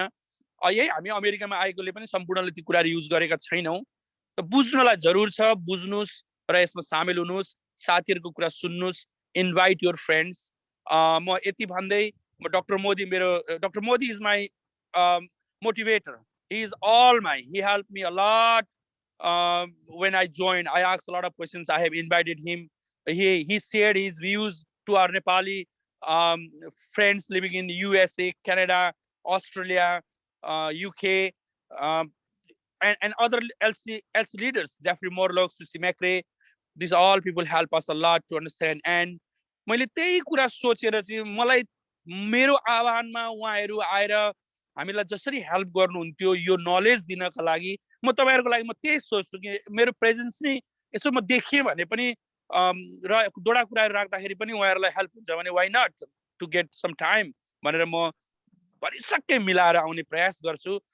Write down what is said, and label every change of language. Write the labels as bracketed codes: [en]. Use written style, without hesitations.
[ne] यही हामी अमेरिकामा आएकोले पनि सम्पूर्णले ती कुराहरु युज गरेका छैनौं। त बुझ्नलाई जरुर छ, बुझ्नुस् र यसमा सामेल हुनुस्, साथीहरुको कुरा सुन्नुस् [en] invite your friends. [ne] म यति भन्दै म Dr. [en] Modi Dr. Modi is my motivator. He is all my. He helped me a lot when I joined. I asked a lot of questions. I have invited him. He shared his views to our Nepali friends living in the USA, Canada, Australia, UK, and other LC leaders, Jeffrey Morlock, Susie McRae. These all people help us a lot to understand. [ne] And मैले त्यही कुरा सोचेर चाहिँ मलाई मेरो आह्वानमा उहाँहरू आएर हामीलाई जसरी हेल्प गर्नुहुन्थ्यो यो नलेज दिनका लागि म तपाईहरुको लागि म त्यही सोच्छु कि मेरो प्रेजेन्स नै यसो म देखिए भने पनि र दोडा कुराहरु राख्दाखेरि पनि उहाँहरुलाई हेल्प हुन्छ भने [en] why not to get some time [ne] भनेर म भरिसक्कै मिलाएर आउने प्रयास गर्छु